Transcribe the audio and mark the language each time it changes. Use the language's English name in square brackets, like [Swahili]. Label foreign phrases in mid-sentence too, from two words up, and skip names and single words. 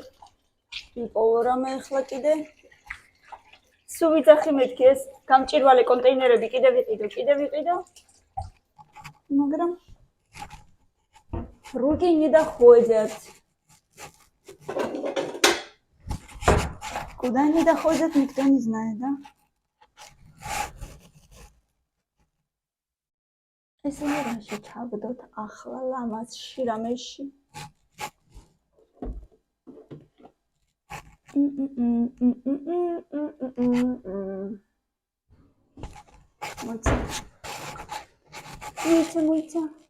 [Georgian] ვიპოვო რამე ეხლა კიდე. სულ ვიძახი მეთქი ეს გამჭირვალე კონტეინერები კიდე ვიყიდო. [Russian] მაგრამ руки не доходят. Куда они доходят, никто не знает, да? [Georgian] ესენი რაში ჩავდოთ ახლა ლამაზში რამეში. მოიცა.